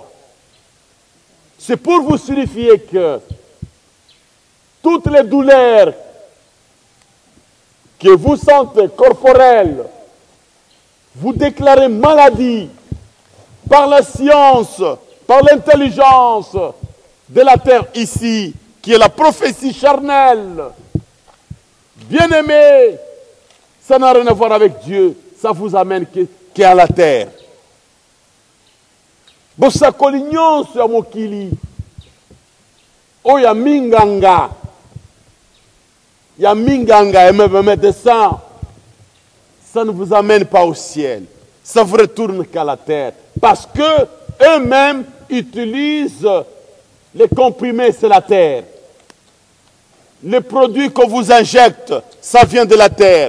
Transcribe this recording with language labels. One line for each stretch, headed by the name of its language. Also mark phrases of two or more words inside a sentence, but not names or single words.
French: C'est pour vous signifier que toutes les douleurs que vous sentez corporelles, vous déclarez maladie par la science, par l'intelligence de la terre ici, qui est la prophétie charnelle. Bien-aimé, ça n'a rien à voir avec Dieu. Ça vous amène qu'à la terre.
Lingala: Bosakoli nyonso ya mokili. Oya minganga. Ya minganga
French: et de ça. Ça ne vous amène pas au ciel. Ça vous retourne qu'à la terre. Parce que eux-mêmes utilisent les comprimés, c'est la terre. Les produits qu'on vous injecte, ça vient de la terre.